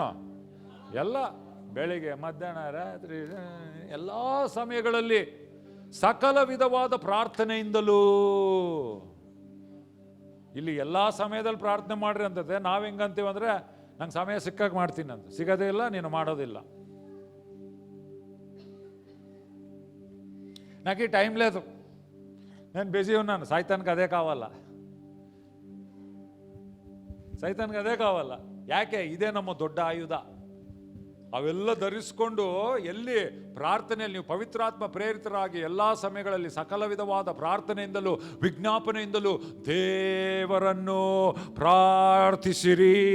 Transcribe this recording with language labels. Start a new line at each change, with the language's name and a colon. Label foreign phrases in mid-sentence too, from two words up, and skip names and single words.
Kannada: ಎಲ್ಲ, ಬೆಳಿಗ್ಗೆ ಮಧ್ಯಾಹ್ನ ರಾತ್ರಿ ಎಲ್ಲ ಸಮಯಗಳಲ್ಲಿ ಸಕಲ ವಿಧವಾದ ಪ್ರಾರ್ಥನೆಯಿಂದಲೂ. ಇಲ್ಲಿ ಎಲ್ಲ ಸಮಯದಲ್ಲಿ ಪ್ರಾರ್ಥನೆ ಮಾಡ್ರಿ ಅಂತದೆ. ನಾವು ಹೆಂಗಂತೀವಿ ಅಂದರೆ, ನಂಗೆ ಸಮಯ ಸಿಕ್ಕಾಗ ಮಾಡ್ತೀನಿ ಅಂತ. ಸಿಗೋದೇ ಇಲ್ಲ, ನೀನು ಮಾಡೋದಿಲ್ಲ.
Telugu: నాకు ఈ టైం లేదు, నేను బిజీ ఉన్నాను. సైతానికి అదే కావాలా,
Kannada: ಸೈತಾನ್ಗೆ ಅದೇ ಕಾವಲ್ಲ. ಯಾಕೆ? ಇದೇ ನಮ್ಮ ದೊಡ್ಡ ಆಯುಧ. ಅವೆಲ್ಲ ಧರಿಸ್ಕೊಂಡು ಎಲ್ಲಿ ಪ್ರಾರ್ಥನೆಯಲ್ಲಿ ನೀವು ಪವಿತ್ರಾತ್ಮ ಪ್ರೇರಿತರಾಗಿ ಎಲ್ಲ ಸಮಯಗಳಲ್ಲಿ ಸಕಲ ವಿಧವಾದ ಪ್ರಾರ್ಥನೆಯಿಂದಲೂ ವಿಜ್ಞಾಪನೆಯಿಂದಲೂ ದೇವರನ್ನು ಪ್ರಾರ್ಥಿಸಿರಿ.